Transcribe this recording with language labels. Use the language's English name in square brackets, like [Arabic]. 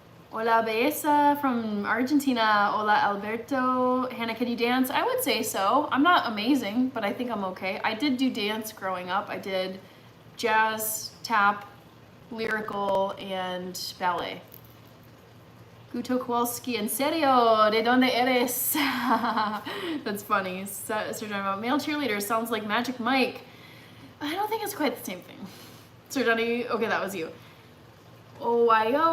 [English] Hola Besa from Argentina. Hola Alberto. Hannah, can you dance? I would say so. I'm not amazing, but I think I'm okay. I did do dance growing up. I did jazz, tap, lyrical, and ballet. [Spanish] Guto Kowalski, en serio, ¿de dónde eres? [English] That's funny. Sir Johnny, about male cheerleaders sounds like Magic Mike. I don't think it's quite the same thing. Sir Johnny, okay, that was you. I